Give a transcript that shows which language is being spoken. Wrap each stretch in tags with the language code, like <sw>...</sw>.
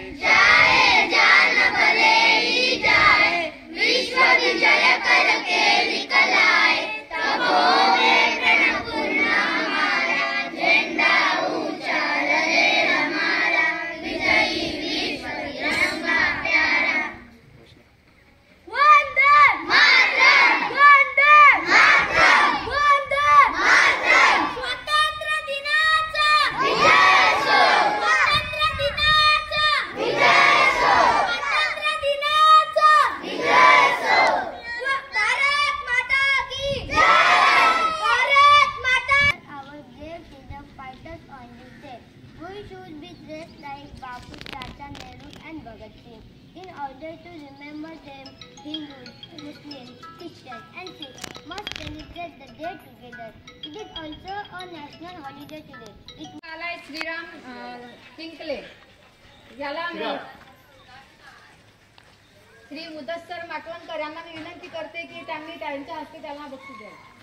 <hi>जाए जान भले ही जाए, विश्व विजय करके निकल आए, तब होगे प्रण पूर्ण हमारा, झंडा ऊंचा रहे हमारा, विजयी विश्व तिरंगा प्यारा। वंदे मातरम, वंदे मातरम, वंदे मातरम।</hi> <mr>स्वातंत्र्य दिनाचा विजयोत्सव, स्वातंत्र्य दिनाचा विजयोत्सव, स्वातंत्र्य दिनाचा विजयोत्सव।</mr> <hi>भारत माता की जय, भारत माता।</hi> <en>Our brave freedom fighters on this day, we should be dressed like Bapu, Chacha Nehru and Bhagat Singh. In order to remember them, Hindus, Muslims, Christians and Sikhs must celebrate the day together. It is also a national holiday today. It</en> <mr>आलाय श्रीराम किंकले, याला श्री मुदस्सर माटवणकर यांना मी विनंती करते की त्यांनी त्यांच्या हस्ते त्यांना बक्षीस द्यावे.</mr>